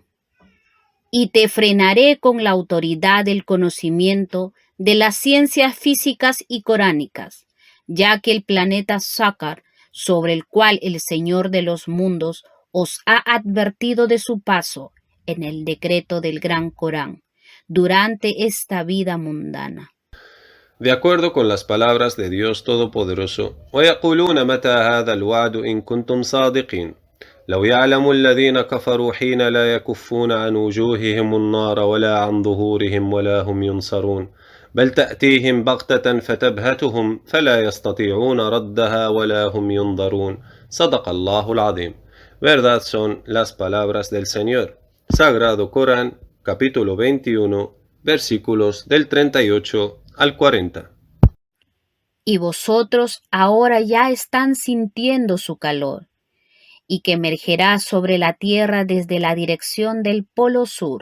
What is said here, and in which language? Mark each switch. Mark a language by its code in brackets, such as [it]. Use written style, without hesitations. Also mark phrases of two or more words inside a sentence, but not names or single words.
[es] Y te frenaré con la autoridad del conocimiento de las ciencias físicas y coránicas, ya que el planeta Sácar, sobre el cual el Señor de los mundos os ha advertido de su paso en el decreto del Gran Corán, durante esta vida mundana. De acuerdo con las palabras de Dios Todopoderoso, [ar] وَيَقُولُونَ مَتَى هَذَا الْوَعْدُ إِن كُنتُمْ صَادِقِينَ لو يعلم الذين كفروا حين لا يكفون عن وجوههم النار ولا عن ظهورهم ولا هم ينصرون بل تأتيهم بغتة فتبهتهم فلا يستطيعون ردها ولا هم ينظرون صدق الله العظيم. [es] Verdad son las palabras del Señor. Sagrado Corán, capítulo 21, versículos del 38 al 40. Y vosotros ahora ya están sintiendo su calor, y que emergerá sobre la tierra desde la dirección del polo sur.